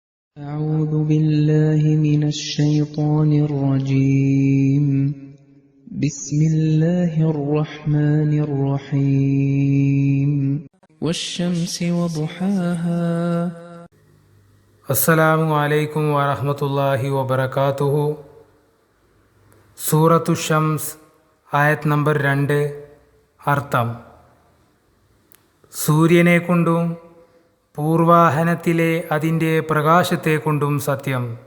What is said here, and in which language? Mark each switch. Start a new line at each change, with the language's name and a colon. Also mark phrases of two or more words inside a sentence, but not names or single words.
Arabic: أعوذ بالله من الشيطان الرجيم. بسم الله الرحمن الرحيم. والشمس وضحاها. السلام عليكم ورحمة الله وبركاته.
Malayalam: സൂറത്തു ഷംസ് ആയത് നമ്പർ 2. അർത്ഥം: സൂര്യനെ കൊണ്ടും പൂർവാഹനത്തിലെ അതിൻ്റെ പ്രകാശത്തെ കൊണ്ടും സത്യം.